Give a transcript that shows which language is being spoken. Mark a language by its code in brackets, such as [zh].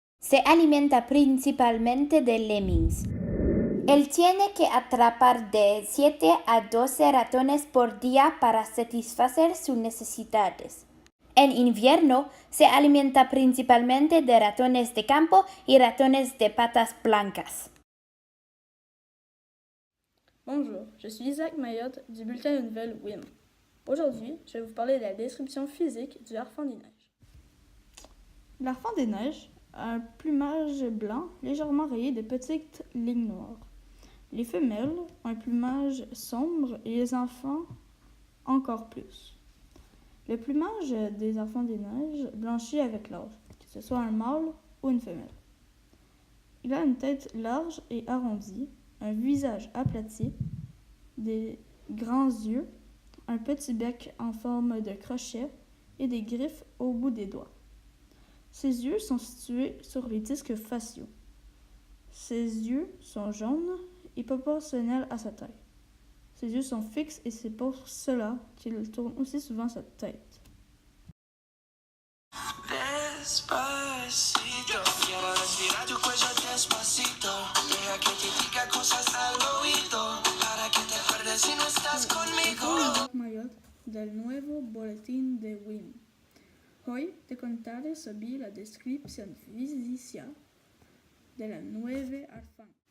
[es] Se alimenta principalmente de lemmings. Él tiene que atrapar de 7 a 12 ratones por día para satisfacer sus necesidades. En invierno se alimenta principalmente de ratones de campo y ratones de patas blancas. [fr] Bonjour, je suis Isaac Mayotte du bulletin de nouvelles WIM. Aujourd'hui, je vais vous parler de la description physique du harfang des neiges. L'harfang des neiges a un plumage blanc légèrement rayé de petites lignes noires. Les femelles ont un plumage sombre et les enfants encore plus. Le plumage des harfangs des neiges blanchit avec l'âge, que ce soit un mâle ou une femelle. Il a une tête large et arrondie, un visage aplati, des grands yeux, un petit bec en forme de crochet et des griffes au bout des doigts. Ses yeux sont situés sur les disques faciaux. Ses yeux sont jaunes et proportionnels à sa taille. Ses yeux sont fixes et c'est pour cela qu'il tourne aussi souvent sa tête. [es] Despacito, quiero respirar tu cuello despacito. Deja que te diga cosas al oído, para que te acuerdes si no estás conmigo. Mayotte del nuevo boletín de WIM. Hoy te contaré sobre la descripción física de la nueva harfang.